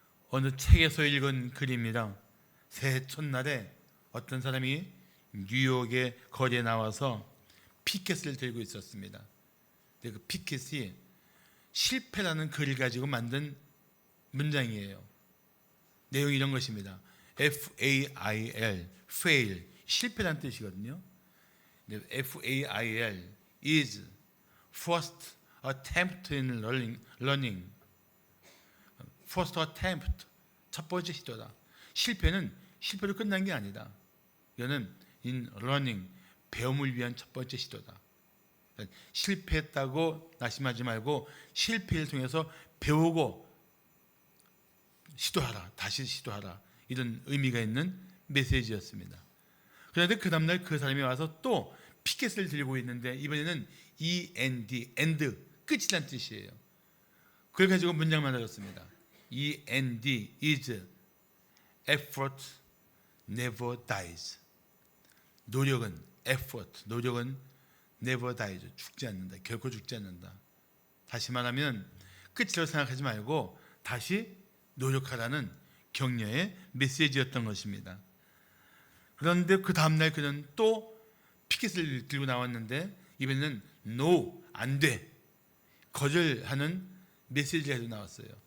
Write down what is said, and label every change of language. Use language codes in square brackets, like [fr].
[ko] 어느 책에서 읽은 글입니다. 새해 첫날에 어떤 사람이 뉴욕의 거리에 나와서 피켓을 들고 있었습니다. 근데 그 피켓이 실패라는 글을 가지고 만든 문장이에요. 내용이 이런 것입니다. [en] F-A-I-L, fail, [ko] 실패라는 뜻이거든요. [en] F-A-I-L is first attempt in learning. First attempt, [ko] 첫 번째 시도다. 실패는 실패로 끝난 게 아니다. 이거는 [en] in learning, [ko] 배움을 위한 첫 번째 시도다. 실패했다고 낙심하지 말고 실패를 통해서 배우고 시도하라, 다시 시도하라, 이런 의미가 있는 메시지였습니다. 그런데 그 다음날 그 사람이 와서 또 피켓을 들고 있는데 이번에는 [en] END, end, [ko] 끝이란 뜻이에요. 그걸 가지고 문장 만들었습니다. [en] END is effort never dies. [ko] 노력은 effort, 노력은 [en] never dies, [ko] 죽지 않는다, 결코 죽지 않는다. 다시 말하면 끝이라고 생각하지 말고 다시 노력하라는 격려의 메시지였던 것입니다. 그런데 그 다음날 그는 또 피켓을 들고 나왔는데 이번에는 [en] no, [ko] 안 돼, 거절하는 메시지가 나왔어요.